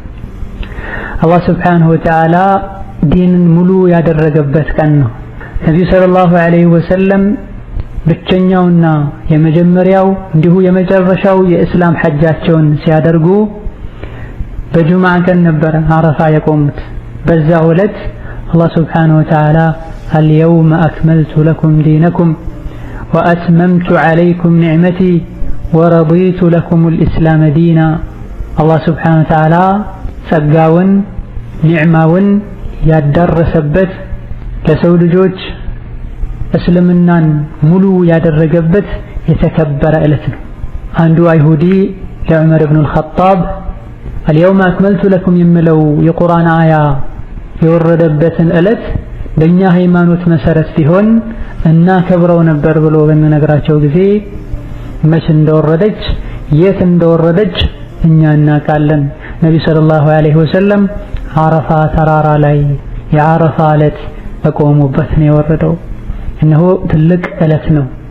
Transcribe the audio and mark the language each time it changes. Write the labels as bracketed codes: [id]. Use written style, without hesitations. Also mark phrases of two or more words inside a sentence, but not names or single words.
[am] አላህ [ar] سبحانه وتعالى [am] ዲንን ሙሉ ያደረገበት ቀን ነው። ነብዩ [ar] صلى الله عليه وسلم [am] ብቸኛውና የመጀመሪያው እንዲሁ የመጨረሻው የእስላም ሐጃቸውን ሲያደርጉ በጁምዓ ቀን ነበር ዓረፋ የቆሙት። በዛው ዕለት አላህ [ar] سبحانه وتعالى اليوم أكملت لكم دينكم وأتممت عليكم نعمتي ورضيت لكم الإسلام دينا. [am] አላህ [ar] سبحانه وتعالى [am] ጸጋውን ኒዕማውን ያደረሰበት ለሰው ልጆች እስልምናን ሙሉ ያደረገበት የተከበረ ዕለት ነው። አንዱ አይሁዲ ለዑመር ኢብኑ አልኸጣብ [ar] اليوم أكملت لكم [am] የሚለው የቁርአን አያ የወረደበትን ዕለት በእኛ ሃይማኖት መሰረት ቢሆን እና ከብረው ነበር ብሎ በሚነግራቸው ጊዜ መች እንደወረደች የት እንደወረደች እኛ እናውቃለን። ነቢ [ar] صلى الله عليه وسلم [am] አረፋ ተራራ ላይ የአረፋ ዕለት በቆሙበት ነው የወረደው። እነሆ ትልቅ ዕለት ነው።